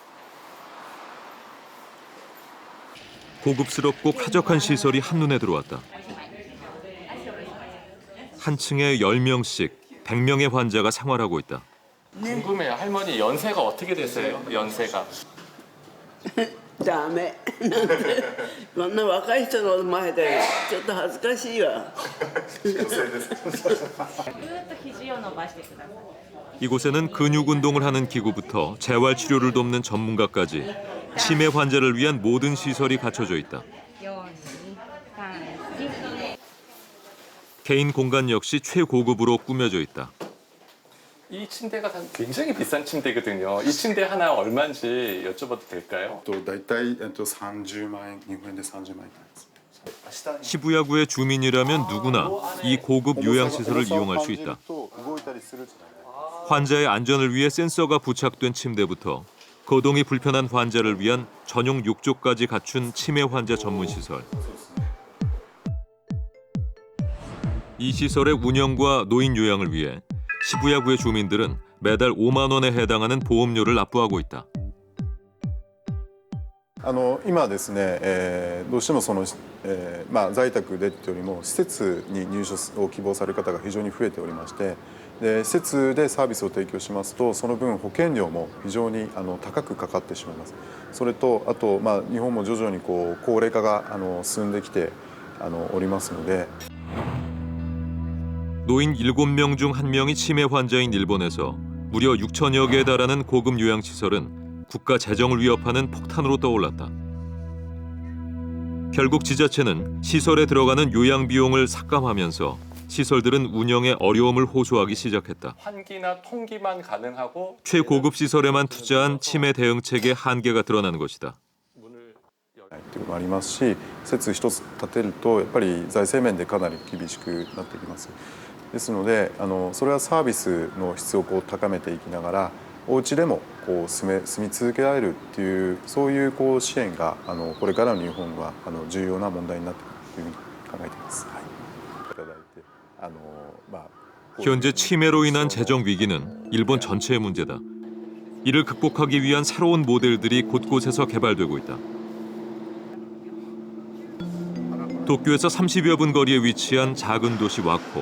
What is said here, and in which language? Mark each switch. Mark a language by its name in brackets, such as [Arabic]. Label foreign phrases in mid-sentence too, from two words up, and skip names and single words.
[Korean] 고급스럽고 쾌적한 시설이 한눈에 들어왔다. 한 층에 10명씩 100명의 환자가 생활하고 있다. 궁금해요. 할머니 연세가 어떻게 되세요? 연세가. [Japanese] ダメなんてこんな若い人の前でちょっと恥ずかしいわ。 [Korean] 이곳에는 근육 운동을 하는 기구부터 재활 치료를 돕는 전문가까지 치매 환자를 위한 모든 시설이 갖춰져 있다. 개인 공간 역시 최고급으로 꾸며져 있다. 이 침대가 굉장히 비싼 침대거든요. 이 침대 하나 얼마인지 여쭤봐도 될까요? [Japanese] だいたい30万円、日本円で30万円です。 [Korean] 시부야구의 주민이라면 누구나 이 고급 요양시설을 이용할 수 있다. 환자의 안전을 위해 센서가 부착된 침대부터 거동이 불편한 환자를 위한 전용 욕조까지 갖춘 치매 환자 전문 시설. 이 시설의 운영과 노인 요양을 위해 시부야구의 주민들은 매달 5만 원에 해당하는 보험료를 납부하고 있다. [Japanese] 今ですね、どうしても在宅でというよりも施設に入所を希望される方が非常に増えておりまして、で施設でサービスを提供しますとその分保険料も非常に高くかかってしまいます。それとあと日本も徐々に高齢化が進んできておりますので。 [Korean] 노인 7명 중 1명이 치매 환자인 일본에서 무려 6천여 개에 달하는 고급 요양시설은 국가 재정을 위협하는 폭탄으로 떠올랐다. 결국 지자체는 시설에 들어가는 요양 비용을 삭감하면서 시설들은 운영에 어려움을 호소하기 시작했다. 환기나 통기만 가능하고 최고급 시설에만 투자한 치매 대응책의 한계가 드러나는 것이다. [Japanese] というのもありますし、施設一つ建てるとやっぱり財政面でかなり厳しくなってきます。ですので、それはサービスの質を高めていきながら、お家でも住み続けられるっていうそういう支援がこれからの日本は重要な問題になってくるというふうに考えています。はい。いただいて。 [Korean] 현재 치매로 인한 재정 위기는 일본 전체의 문제다. 이를 극복하기 위한 새로운 모델들이 곳곳에서 개발되고 있다. 도쿄에서 30여 분 거리에 위치한 작은 도시 와코.